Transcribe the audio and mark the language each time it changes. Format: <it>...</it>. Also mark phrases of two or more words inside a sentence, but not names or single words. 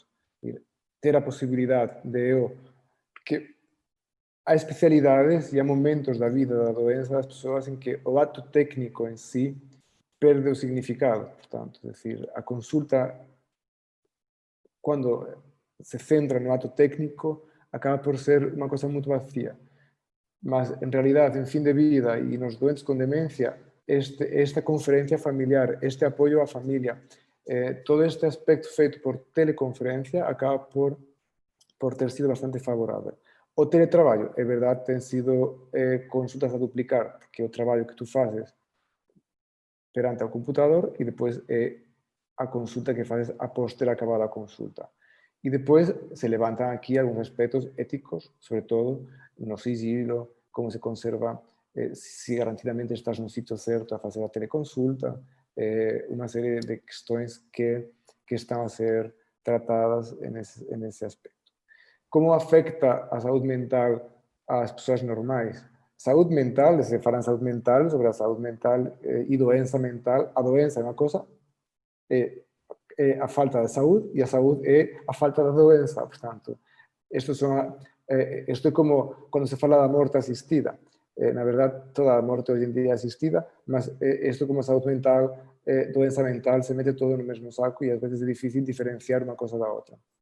<pt>Ter a possibilidade de porque há especialidades e há momentos da vida da doença das pessoas em que o ato técnico em si perde o significado. Portanto, é decir, a consulta, quando se centra no ato técnico, acaba por ser uma coisa muito vazia. Mas,</pt> <gl>en realidade, en fin de vida e nos doentes con demencia, esta conferencia familiar, este apoio á familia, todo este aspecto feito por teleconferencia acaba por ter sido bastante favorável. O teletraballo, é verdade, ten sido consultas a duplicar, porque o traballo que tú faces perante o computador e depois é a consulta que faces após ter acabado a consulta. E depois se levantan aquí algúns aspectos éticos, sobre todo no sigilo, como se conserva, se garantidamente estás no sitio certo a facer a teleconsulta, unha serie de questões que están a ser tratadas en ese aspecto. Como afecta a saúde mental ás persoas normais? Saúde mental, se fala en saúde mental, sobre a saúde mental e doença mental, a doença é unha cosa, é a falta de saúde e a saúde é a falta da doença.</gl> <pt>Portanto, isto é como quando se fala da morte asistida. Na verdade, toda a morte hoje em dia é assistida, mas isto como saúde mental, doença mental, se mete todo no mesmo saco e às vezes é difícil diferenciar uma coisa da outra.</pt>